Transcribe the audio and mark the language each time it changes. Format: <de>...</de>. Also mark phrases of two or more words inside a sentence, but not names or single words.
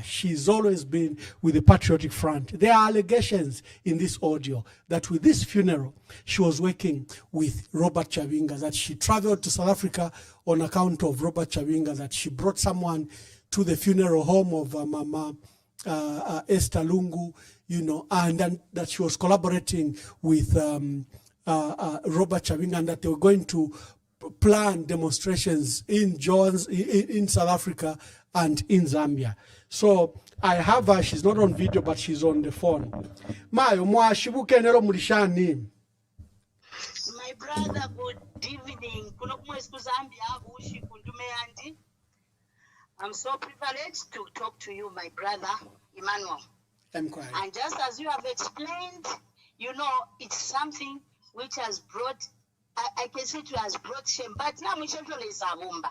<en>She's always been with the Patriotic Front. There are allegations in this audio that with this funeral, she was working with Robert Chabinga, that she traveled to South Africa on account of Robert Chabinga, that she brought someone to the funeral home of Mama Esther Lungu, you know, and then that she was collaborating with Robert Chabinga, and that they were going to plan demonstrations in South Africa and in Zambia. So I have her, she's not on video, but she's on the phone.</en> <bem>Mayo mwashibuke nero mulishani.</bem> <en>My brother, good evening. I'm so privileged to talk to you, my brother, Emmanuel. And just as you have explained, you know, it's something which has brought, I can say it has brought shame, but now we shall is a mumba.</en>